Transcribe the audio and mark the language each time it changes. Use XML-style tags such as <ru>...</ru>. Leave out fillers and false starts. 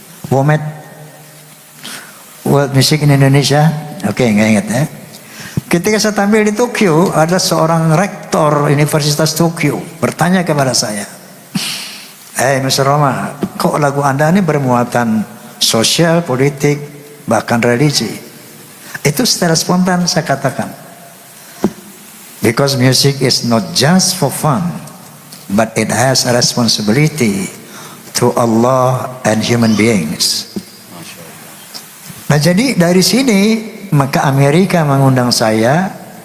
<id>WOMED, World Music in Indonesia. Oke, nggak ingat ya. Ketika saya tampil di Tokyo, ada seorang rektor Universitas Tokyo bertanya kepada saya, Mr. Roma, kok lagu Anda ini bermuatan sosial, politik, bahkan religi? Itu secara spontan saya katakan,</id> <en>because music is not just for fun, but it has a responsibility to Allah and human beings.</en> <id>Nah, jadi dari sini maka Amerika mengundang saya.</id>